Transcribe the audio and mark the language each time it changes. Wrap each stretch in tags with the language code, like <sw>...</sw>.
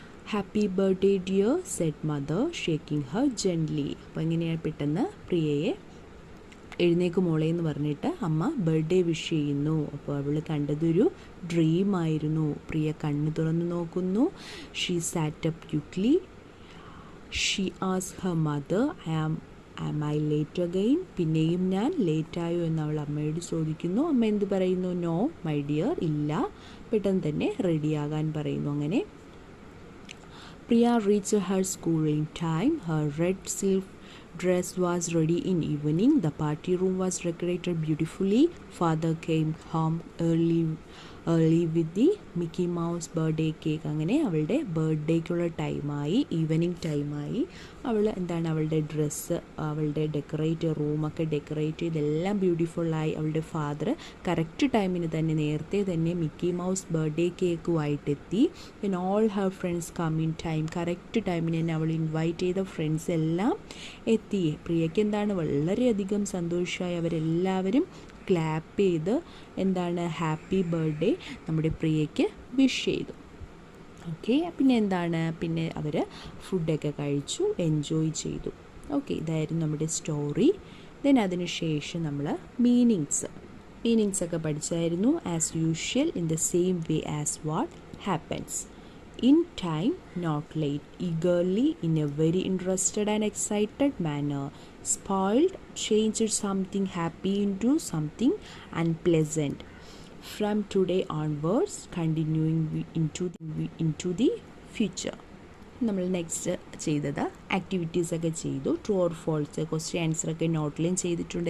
<en>Happy birthday dear, said mother shaking her gently.</en> <ml>അപ്പോൾ എങ്ങനെയാണ് പെട്ടെന്ന് പ്രിയയെ എഴുന്നേക്ക് മോളെ എന്ന് പറഞ്ഞിട്ട് അമ്മ ബർത്ത്ഡേ വിഷ് ചെയ്യുന്നു. അപ്പോൾ അവൾ കണ്ടതൊരു ഡ്രീമായിരുന്നു. പ്രിയ കണ്ണ് തുറന്ന് നോക്കുന്നു.</ml> <en>She sat up quickly. She asked her mother, am I late again?</en> <ml>പിന്നെയും ഞാൻ ലേറ്റായോ എന്ന് അവൾ അമ്മയോട് ചോദിക്കുന്നു. അമ്മ എന്ത് പറയുന്നു?</ml> <en>no my dear,</en> <ml>ഇല്ല, പെട്ടെന്ന് തന്നെ റെഡിയാകാൻ പറയുന്നു. അങ്ങനെ</ml> <en>Priya reached her school in time. Her red silk dress was ready in evening. The party room was decorated beautifully. Father came home early with the Mickey Mouse birthday cake.</en> <ml>അങ്ങനെ അവളുടെ ബർത്ത്ഡേക്കുള്ള ടൈമായി, evening ടൈമായി. അവളുടെ dress, അവളുടെ റൂമൊക്കെ decorate ചെയ്ത് എല്ലാം ബ്യൂട്ടിഫുള്ളായി. അവളുടെ ഫാദർ കറക്റ്റ് ടൈമിന് തന്നെ, നേരത്തെ തന്നെ മിക്കി മൗസ് ബർത്ത്ഡേ കേക്കുമായിട്ടെത്തി. പിന്നെ</ml> <en>All her friends come in time.</en> <ml>Correct ടൈമിന് തന്നെ അവൾ ഇൻവൈറ്റ് ചെയ്ത ഫ്രണ്ട്സ് എല്ലാം എത്തി. പ്രിയയ്ക്ക് വളരെയധികം സന്തോഷമായി. അവരെല്ലാവരും ക്ലാപ്പ് ചെയ്ത് ഹാപ്പി ബർത്ത്ഡേ നമ്മുടെ പ്രിയയ്ക്ക് വിഷ് ചെയ്തു. ഓക്കെ, പിന്നെ അവർ ഫുഡൊക്കെ കഴിച്ചു, എൻജോയ് ചെയ്തു. ഓക്കെ, ഇതായിരുന്നു നമ്മുടെ സ്റ്റോറി. ദെൻ അതിന് ശേഷം നമ്മൾ മീനിങ്സ് ഒക്കെ പഠിച്ചായിരുന്നു.</ml> <en>As usual, in the same way as what happens. In time, not late, eagerly, in a very interested and excited manner. Spoiled, changed something happy into something unpleasant. From today onwards, continuing into the future.</en> <ml>നമ്മൾ next ചെയ്തത് ആക്ടിവിറ്റീസൊക്കെ ചെയ്തു. True or false question ആൻസറൊക്കെ നോട്ടിലും ചെയ്തിട്ടുണ്ട്.</ml>